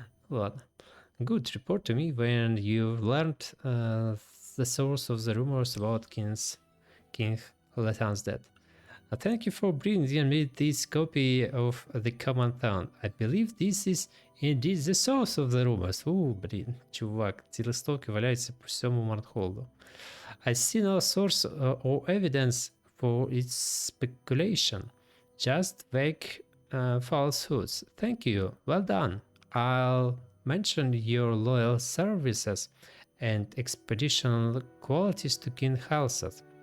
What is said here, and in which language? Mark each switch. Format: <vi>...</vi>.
<uk>Ладно.</uk> <en>Good. Report to me when you've learned the source of the rumors about King Lethan's death. Thank you for bringing me this copy of the command town. I believe this is indeed the source of the rumors.</en> <uk>Блін, чувак, ці листовки валяються по всьому Марнхолду.</uk> <en>I see no source or evidence for its speculation. Just vague falsehoods. Thank you. Well done. I'll mention your loyal services and expedition qualities to King Halset.</en>